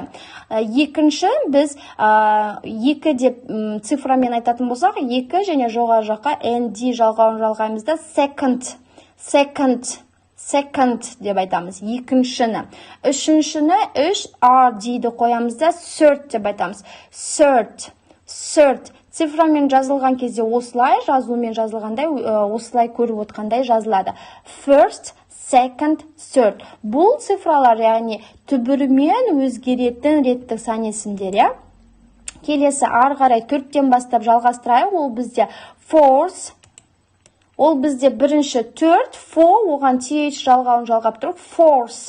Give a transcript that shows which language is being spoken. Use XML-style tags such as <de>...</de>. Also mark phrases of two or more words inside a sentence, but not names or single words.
<kk>2-ші біз 2 деп цифрамен айтатын болсақ, 2 және жоғары жаққа nd жалғауын жалғаймыз да, second деп айтамыз. 2-шіні. 3-шіні 3rd қоямыз да, third деп айтамыз.</kk> <en>Third.</en> <kk>Цифрамен жазылған кезде осылай, жазумен жазылғандай, осылай көріп отқандай жазылады.</kk> <en>First, second, third.</en> <kk>Бұл цифралар, яғни түбірімен өзгеретін реттік сан есімдер. Келесі ары қарай 4-тен бастап жалғастырайық. Ол бізде fourth. Ол бізде 1-ші 4, 4 оған th жалғауын жалғап тұр.</kk> <en>Fourth.</en>